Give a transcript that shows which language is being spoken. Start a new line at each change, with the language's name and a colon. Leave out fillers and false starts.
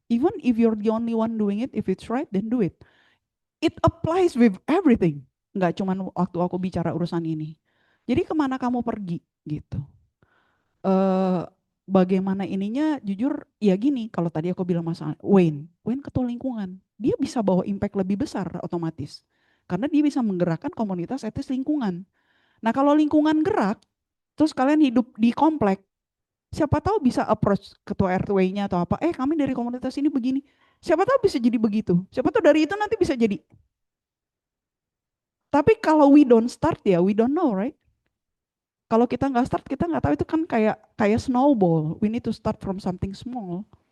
English: Even if you're the only one doing it, if it's right, then do it. It applies with everything.
Indonesian: Nggak cuma waktu aku bicara urusan ini. Jadi kemana kamu pergi gitu. Bagaimana ininya jujur ya gini, kalau tadi aku bilang masalah Wayne ketua lingkungan, dia bisa bawa impact lebih besar otomatis. Karena dia bisa menggerakkan komunitas etis lingkungan. Nah kalau lingkungan gerak, terus kalian hidup di komplek, siapa tahu bisa approach ketua RT-nya atau apa, kami dari komunitas ini begini. Siapa tahu bisa jadi begitu. Siapa tahu dari itu nanti bisa jadi. Tapi kalau
English: we don't start
Indonesian: ya,
English: we don't know, right?
Indonesian: Kalau kita nggak start, kita nggak tahu, itu kan kayak snowball.
English: We need to start from something small.